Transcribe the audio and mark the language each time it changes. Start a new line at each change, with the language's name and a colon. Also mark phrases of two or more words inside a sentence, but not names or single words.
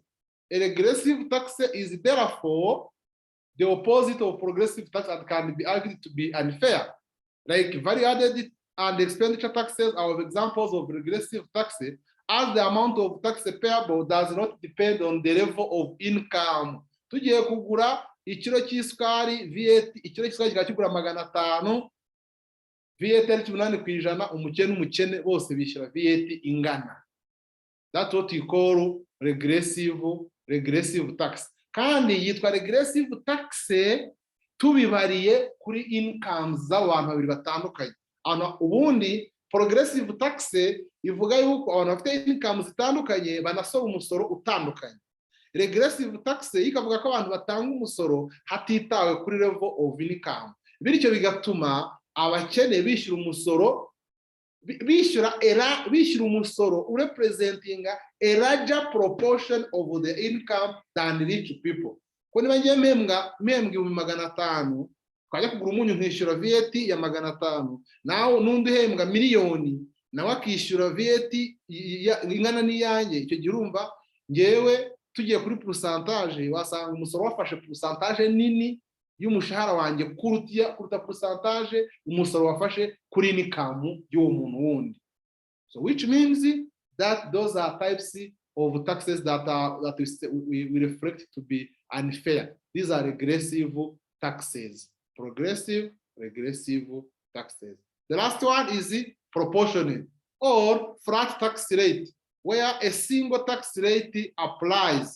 English: A regressive tax is therefore the opposite of progressive tax and can be argued to be unfair. Like value added and expenditure taxes are examples of regressive taxes, as the amount of tax payable does not depend on the level of income
Kinyarwanda: tugiye kugura ikiro cy'isukari VAT, ikiro cy'isukari kikaba kigura 500, VAT ari 8%, umukene bose bishyura VAT ingana.
English: That's what you call regressive tax.
Kinyarwanda: Kandi yitwa
English: regressive tax
Kinyarwanda: tubibariye kuri incomes z'abantu babiri batandukanye. Ubundi
English: progressive tax
Kinyarwanda: ivuga yuko abantu bafite incomes zitandukanye banasora umusoro utandukanye.
English: Regressive tax
Kinyarwanda: ikavuga ko abantu batanga umusoro hatitawe kuri
English: level of income.
Kinyarwanda: Bityo bigatuma abakene bishyura umusoro, bishyura umusoro
English: representing a larger proportion of the income than rich people.
Kinyarwanda: Ko niba ngiye mpembwa 500,000 twajya kugura umunyu nkishyura VAT ya 500, nawe n'undi hembwa miliyoni nawe akishyura VAT ingana n'iyanjye, icyo gihe urumva ngewe tugiye kuri pourcentage wasanga umusoro wafashe pourcentage nini y'umushahara wanjye kuruta pourcentage umusoro wafashe kuri income y'uwo muntu wundi.
English: So which means that those are types of taxes that we reflect to be unfair. These are regressive taxes. Progressive, regressive taxes. The last one is proportionate or flat tax rate, where a single tax rate applies.